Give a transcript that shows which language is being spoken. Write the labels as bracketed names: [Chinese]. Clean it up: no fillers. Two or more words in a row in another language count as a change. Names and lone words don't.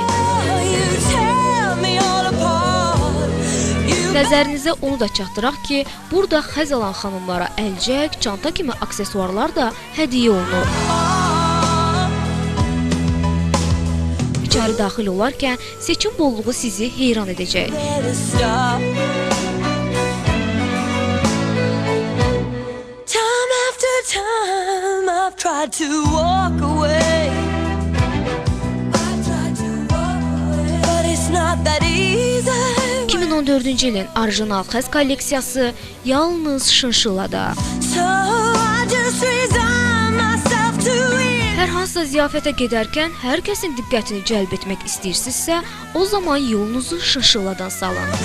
[Azerbaijani] Nəzərinizə onu da çatdıraq ki, burada xəz alan xanımlara əlcək, çanta kimi aksesuarlar da hədiyyə olunur. İçəri daxil olarkən seçim bolluğu sizi heyran edəcək. [English] Time after time I've tried to walk away. But it's not that easy. [Azerbaijani] 2014-cü ilin orijinal xəz kolleksiyası yalnız Şınşıllada. Hər hansısa ziyafətə gedərkən hər kəsin diqqətini cəlb etmək istəyirsinizsə, o zaman yolunuzu Şınşılladan salın.